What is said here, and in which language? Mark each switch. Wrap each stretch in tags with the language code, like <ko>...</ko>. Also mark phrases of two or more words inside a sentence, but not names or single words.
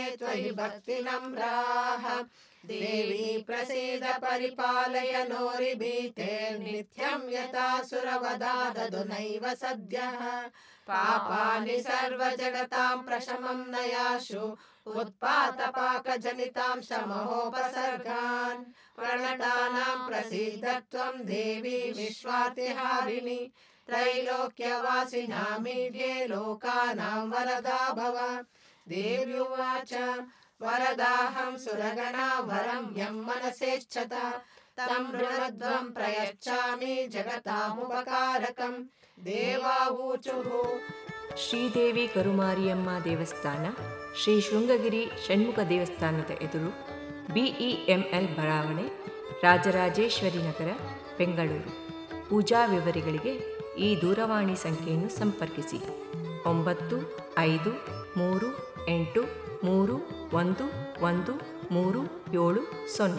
<sa>त्वयि भक्तिनम्राः देवी प्रसीद परिपालय नोरिभीतेर्नित्यं यथासुरवधा ददुनैव सद्यः पापानि सर्वजगतां प्रशमं नयाशु उत्पातपाकजनितांशमहोपसर्गान् प्रणतानां प्रसीदत्वं देवी विश्वातिहारिणि त्रैलोक्यवासिनामीढ्ये लोकानां वरदा भव। देव्युवाच वरदाहं सुरगणा वरं यं मनसेच्छत तं ऋणध्वं प्रयच्छामि जगतामुपकारकं। देवावूचुः</sa> <kn>ಶ್ರೀದೇವಿ ಕರುಮಾರಿಯಮ್ಮ ದೇವಸ್ಥಾನ, ಶ್ರೀ ಶೃಂಗಗಿರಿ ಷಣ್ಮುಖ ದೇವಸ್ಥಾನದ ಎದುರು, BEML ಬಡಾವಣೆ, ರಾಜರಾಜೇಶ್ವರಿ ನಗರ, ಬೆಂಗಳೂರು. ಪೂಜಾ ವಿವರಗಳಿಗೆ ಈ ದೂರವಾಣಿ ಸಂಖ್ಯೆಯನ್ನು ಸಂಪರ್ಕಿಸಿ 9538331130.</kn>